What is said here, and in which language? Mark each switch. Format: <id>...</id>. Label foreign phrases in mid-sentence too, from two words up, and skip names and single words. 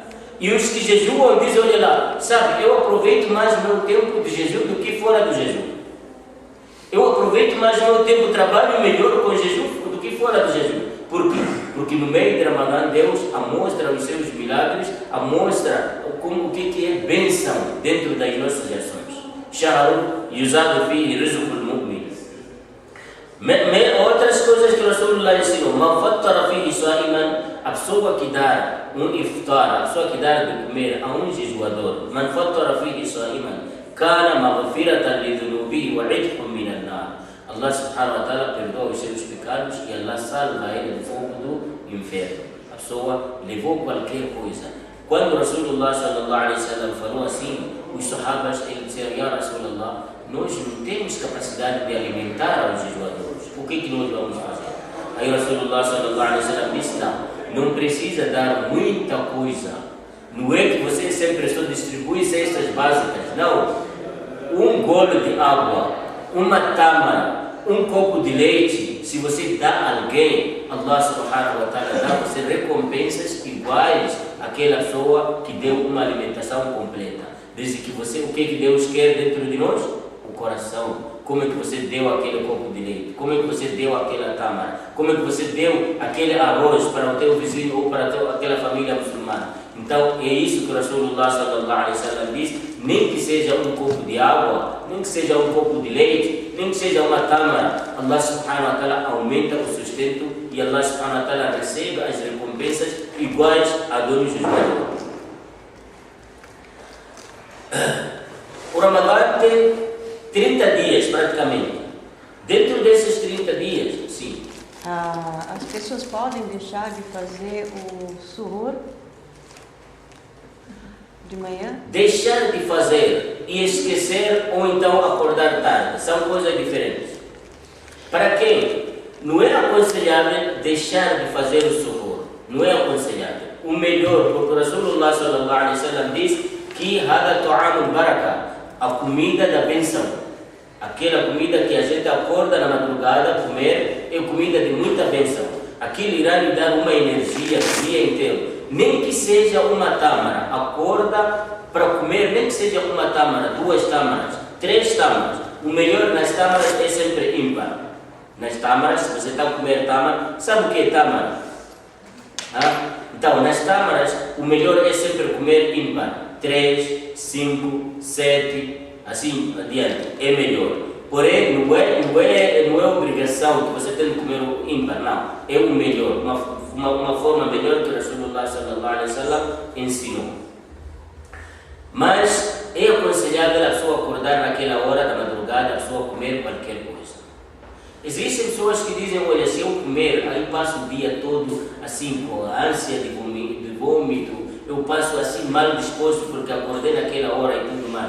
<pt>E os que jejuam dizem, olha lá, sabe, eu aproveito mais o meu tempo de jejum do que fora do jejum. Eu aproveito mais o meu tempo, trabalho melhor com jejum do que fora do jejum. Por quê? Porque no meio de Ramadã, Deus mostra os seus milagres, mostra o que é bênção dentro das nossas ações.</pt> <ar>شهر يزاد فيه رزق المؤمن.</ar> <pt>Outras coisas que o Rasulullah ensinou.</pt> <ar>من فطر فيه صائما,</ar> <pt>a pessoa que dá um iftar, a pessoa que dá de comer a um jejuador.</pt> <ar>من فطر فيه صائما كان مغفرة لذنوبه وعتق من النار.</ar> <pt>Allah</pt> <ar>سبحانه وتعالى</ar> <pt>perdoa os seus pecados e Allah salva ele do fogo do inferno. A pessoa levou qualquer coisa. Quando o Rasulullah</pt> <ar>صلى الله عليه وسلم</ar> <pt>falou assim, os sahabas disseram,</pt> <ar>يا رسول الله,</ar> <pt>nós não temos capacidade de alimentar os jejuadores. O que nós vamos fazer? Aí o Rasulullah</pt> <ar>صلى الله عليه وسلم</ar> <pt>disse, não precisa dar muita coisa. Não é que você sempre só distribui cestas básicas. Não. Um gole de água, uma tâmara, um copo de leite, se você dá a alguém, Allah</pt> <ar>سبحانه وتعالى</ar> <pt>dá você recompensas iguais àquela pessoa que deu uma alimentação completa. Desde que você, o que Deus quer dentro de nós? O coração. Como é que você deu aquele copo de leite? Como é que você deu aquela tâmara? Como é que você deu aquele arroz para o teu vizinho ou para aquela família muçulmana? Então é isso que o Rasulullah</pt> <ar>صلى الله عليه وسلم</ar> <pt>diz. Nem que seja um copo de água, nem que seja um copo de leite, nem que seja uma tâmara, Allah</pt> <ar>سبحانه وتعالى</ar> <pt>aumenta o sustento e Allah</pt> <ar>سبحانه وتعالى</ar> <pt>recebe as recompensas iguais a donos dos valores. O Ramadã tem 30 dias praticamente. Dentro desses 30 dias, sim. As pessoas podem deixar de fazer o suhoor de manhã? Deixar de fazer e esquecer ou então acordar tarde são coisas diferentes. Para quem não é aconselhável deixar de fazer o suhoor, não é aconselhável. O melhor, porque o Rasulullah</pt> <ar>صلى الله عليه وسلم</ar> <pt>diz que</pt> <ar>هذا طعام البركة,</ar> <pt>a comida da bênção. Aquela comida que a gente acorda na madrugada a comer é comida de muita bênção. Aquilo irá lhe dar uma energia o dia inteiro. Nem que seja uma tâmara, acorda para comer, nem que seja uma tâmara, 2 tâmaras, 3 tâmaras. O melhor nas tâmaras é sempre ímpar. Nas tâmaras, se você está a comer tâmara, sabe o que é tâmara? Então, nas tâmaras, o melhor é sempre comer ímpar. 3, 5, 7, assim adiante, é melhor. Porém, não é obrigação que você tem que comer o ímpar, não. É o melhor, uma forma melhor que o Rasulullah</pt> <ar>صلى الله عليه وسلم</ar> <pt>ensinou. Mas é aconselhável a pessoa acordar naquela hora da madrugada, a pessoa comer qualquer coisa. Existem pessoas que dizem, olha, se eu comer, aí passo o dia todo assim com a ânsia de vômito, eu passo assim mal disposto porque acordei naquela hora e tudo mais.</pt>